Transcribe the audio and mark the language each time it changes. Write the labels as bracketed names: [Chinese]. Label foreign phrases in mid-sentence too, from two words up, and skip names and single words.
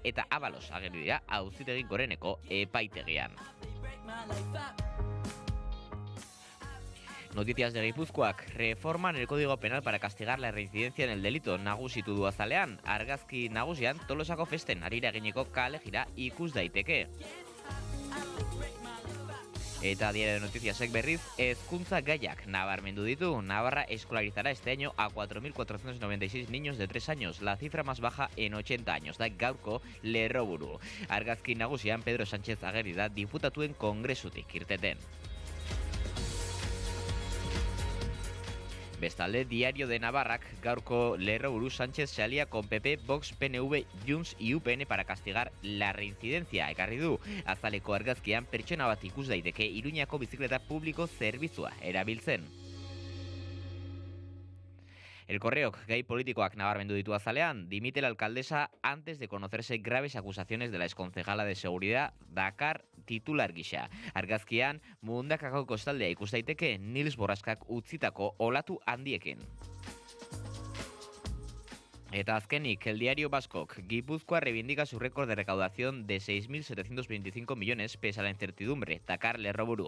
[Basque] eta Abalos ageri dira Auzitegi Goreneko epaitegian. Noticias de Gipuzkoak. [Spanish] Reforman el Código Penal para castigar la reincidencia en el delito [Basque] nagusitu du azalean. Argazki nagusian Tolosako festen harira eginiko kale jira ikus daiteke. Eta Diario de Noticiasek berriz, hezkuntza gaiak nabarmendu ditu. [Spanish] Navarra escolarizará este año a 4.496 niños de 3 años, la cifra más baja en 80 años, [Basque] da gaurko lerroburu. Argazki nagusian Pedro Sánchez ageri da diputatuen kongresutik irteten. Bestalde, Diario de Navarrak, gaurko lerroburu [Spanish] Sánchez se alía con PP, Vox, PNV, Junts y UPN para castigar la reincidencia. [Basque] Ekarri du, azaleko argazkian pertsona bat ikus daiteke Iruñako bizikleta publiko zerbitzua erabiltzen. El Correok, gai politikoak nabarmendu ditu azalean, [Spanish] dimite la alcaldesa antes de conocerse graves acusaciones de la exconcejala de seguridad [Basque] Dakar titular gisa. Argazkian, Mundakako kostaldea ikus daiteke Nils Borraskak utzitako olatu handiekin. Eta azkenik, [Spanish] el Diario Vascok, Gipuzkoa reivindica su récord de recaudación de 6.725 millones pese a la incertidumbre. [Basque] Dakar lerroburu.